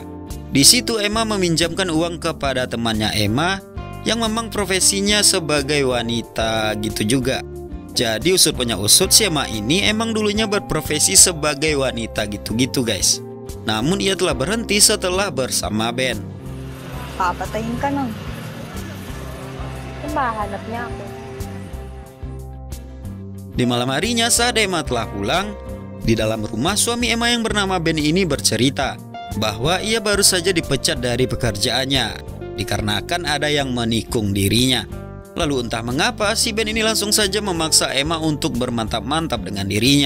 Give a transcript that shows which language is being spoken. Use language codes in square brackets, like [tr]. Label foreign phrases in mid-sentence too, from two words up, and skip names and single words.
[id] Di situ Emma meminjamkan uang kepada temannya Emma yang memang profesinya sebagai wanita gitu juga. Jadi usut punya usut, si Emma ini emang dulunya berprofesi sebagai wanita gitu-gitu guys. Namun ia telah berhenti setelah bersama Ben. [tl] Papatayin ka nang. Mahanap niya ako. [id] Di malam harinya saat Emma telah pulang, di dalam rumah suami Emma yang bernama Ben ini bercerita bahwa ia baru saja dipecat dari pekerjaannya dikarenakan ada yang menikung dirinya. Lalu entah mengapa si Ben ini langsung saja memaksa Emma untuk bermantap-mantap dengan dirinya.